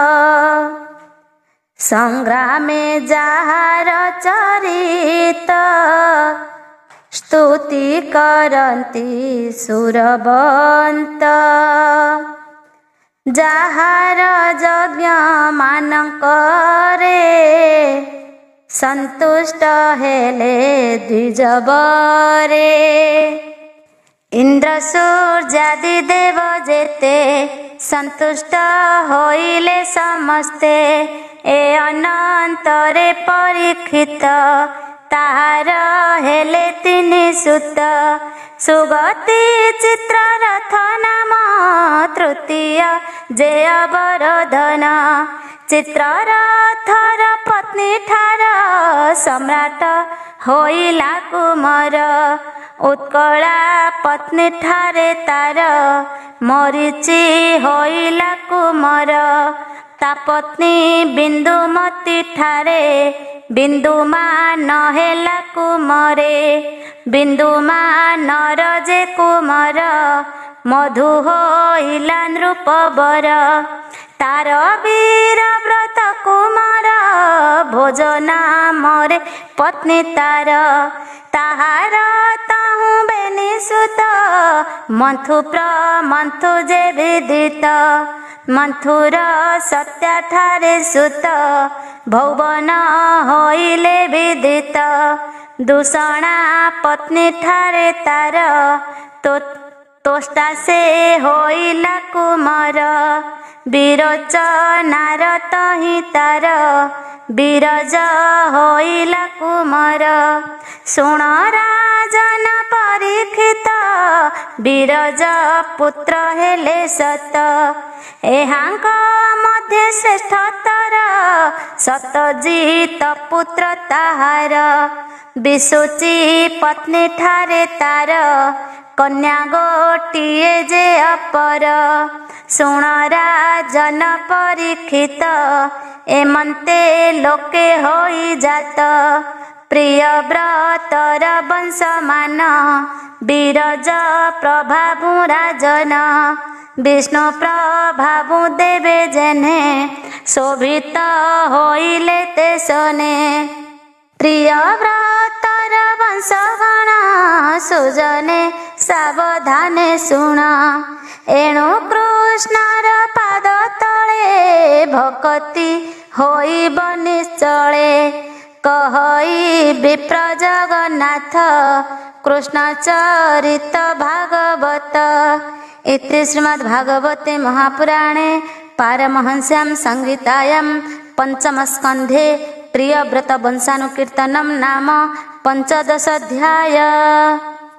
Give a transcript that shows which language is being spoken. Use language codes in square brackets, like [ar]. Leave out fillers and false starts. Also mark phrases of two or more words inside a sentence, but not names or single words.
[or] ସଂଗ୍ରାମେ ଯାହାର ଚରିତ ସ୍ତୁତି କରନ୍ତି ସୁରବନ୍ତ ଯାହାର ଯଜ୍ଞ ମାନକରେ ସନ୍ତୁଷ୍ଟ ହେଲେ ଦ୍ୱିଜବରେ ଇନ୍ଦ୍ର ସୂର୍ଯ୍ୟାଦି ଦେବ ଯେତେ ସନ୍ତୁଷ୍ଟ ହୋଇଲେ ସମସ୍ତେ ଏ ଅନନ୍ତରେ ପରୀକ୍ଷିତ ତାହାର ହେଲେ ତିନି ସୁତ ସୁଗତି ଚିତ୍ରରଥ ନାମ ତୃତୀୟ ଯେ ଅବରୋଧନ ଚିତ୍ରରଥର ପତ୍ନୀ ଠାର ସମ୍ରାଟ ହୋଇଲା କୁମାର ଉତ୍କଳା ପତ୍ନୀ ଠାରେ ତାର ମରୀଚି ହୋଇଲା କୁମାର ତା ପତ୍ନୀ ବିନ୍ଦୁମତୀ ଠାରେ ବିନ୍ଦୁମାନ ହେଲା କୁମାରେ ବିନ୍ଦୁମାନ ଯେ କୁମାର ମଧୁ ହୋଇଲା ନୃପବର ତାର ବୀର ବ୍ରତ କୁମାର ଭୋଜନା ମୋରେ ପତ୍ନୀ ତାର ତାହାର ତାହୁ ବେନୀ ସୁତ ମନ୍ଥୁ ପ୍ରମନ୍ଥୁ ଯେ ବିଦିତ ମନ୍ଥୁର ସତ୍ୟା ଠାରେ ସୁତ ଭୁବନ ହୋଇଲେ ବିଦିତ ଦୂଷଣା ପତ୍ନୀ ଠାରେ ତାର ତୋଷ୍ଟା ସେ ହୋଇଲା କୁମାର ବିରୋଚନାର ତହି ତାର ବିରଜ ହୋଇଲା କୁମାର ଶୁଣ ରାଜନ ପରୀକ୍ଷିତ ବିରଜ ପୁତ୍ର ହେଲେ ସତ ଏହାଙ୍କ ମଧ୍ୟ ଶ୍ରେଷ୍ଠତର ସତଜିତ ପୁତ୍ର ତାହାର ବିସୁଚୀ ପତ୍ନୀ ଠାରେ ତାର କନ୍ୟା ଗୋଟିଏ ଯେ ଅପର ଶୁଣ ରାଜନ ପରୀକ୍ଷିତ ଏମନ୍ତେ ଲୋକେ ହୋଇ ଜାତ ପ୍ରିୟ ବ୍ରତର ବଂଶମାନ ବିରଜ ପ୍ରଭାବୁ ରାଜନ ବିଷ୍ଣୁ ପ୍ରଭାବୁ ଦେବେ ଯେନେ ଶୋଭିତ ହୋଇଲେ ତେ ସନେ ପ୍ରିୟ ବ୍ରତର ବଂଶଗଣ ସୁଜନେ ସାବଧାନେ ଶୁଣ ଏଣୁ କୃଷ୍ଣର ପାଦ ତଳେ ଭକ୍ତି ହୋଇବ ନିଶ୍ଚଳେ କହଇ ବିପ୍ର ଜଗନ୍ନାଥ କୃଷ୍ଣ ଚରିତ ଭାଗବତ [sa] इति श्रीमद्भागवते महापुराणे पारमहंस्यां संहितायां पंचमस्कन्धे प्रियव्रत वंशानुकीर्तनं नाम 15 अध्याय।